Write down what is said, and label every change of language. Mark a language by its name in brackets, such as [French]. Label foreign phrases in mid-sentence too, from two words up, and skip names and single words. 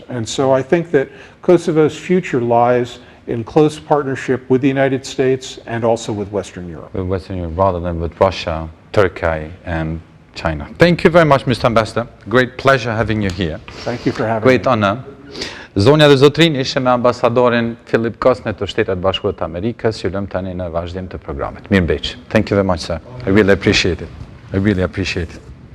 [English] And so I think that Kosovo's future lies in close partnership with the United States and also with Western Europe. With Western Europe rather than with Russia, Turkey and China. Thank you very much, Mr. Ambassador. Great pleasure having you here. Thank you for having Great me. honor. [Albanian] Zonja dhe zotrin, ishim me ambasadorin Philp Kosnett të Shtetet Bashkuara të Amerikës, ju lëm tani në vazhdim të programit. Mirëmbëjtje. [English] Thank you very much, sir. I really appreciate it. I really appreciate it.